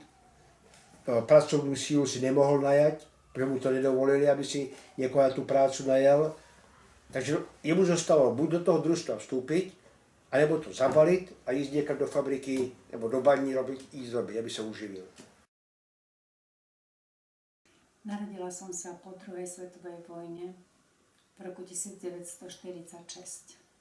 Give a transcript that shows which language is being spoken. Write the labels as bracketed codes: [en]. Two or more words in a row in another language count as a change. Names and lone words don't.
[cs] Pracovní sílu si nemohl najať, protože mu to nedovolili, aby si někoho na tu prácu najal. Takže jemu zostalo buď do toho družstva vstoupit, anebo to zabalit a jít někam do fabriky nebo do baní jíst robit, aby se uživil. [sk] Narodila som sa po druhej svetovej vojne v roku 1946.